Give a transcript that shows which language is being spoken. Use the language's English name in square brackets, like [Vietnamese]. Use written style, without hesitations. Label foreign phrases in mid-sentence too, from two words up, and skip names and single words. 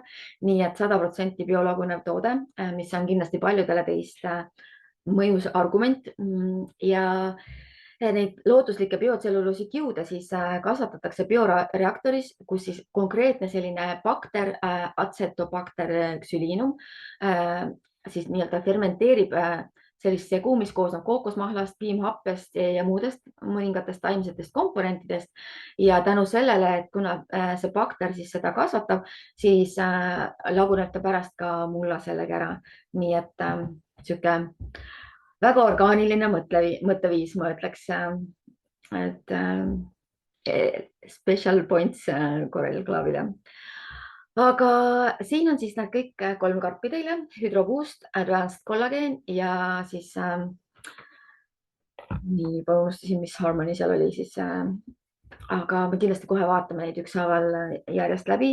[Estonian] Nii et 100% biolagunev toode, mis on kindlasti paljudele teist mõjus argument ja neid looduslikke biotselluloosi kiude siis kasvatatakse bioreaktoris, kus siis konkreetne selline bakter, acetobacter xylinum, siis nii-öelda fermenteerib sellist segu, mis koosneb kookosmahlast, piimhappest ja muudest mõningatest taimsetest komponentidest. Ja tänu sellele, et kuna see bakter siis seda kasvatab, siis laguneb ta pärast ka mulla sellega ära. Nii et sihuke väga orgaaniline mõtteviis, ma ütleks, et [English] special points [Estonian] Coral Clubile. Aga siin on siis need kõik 3 karpi teile: Hydroboost, Advanced Collagen ja siis nii, unustasin, mis Harmony seal oli siis. Aga me kindlasti kohe vaatame neid ükshaaval järjest läbi.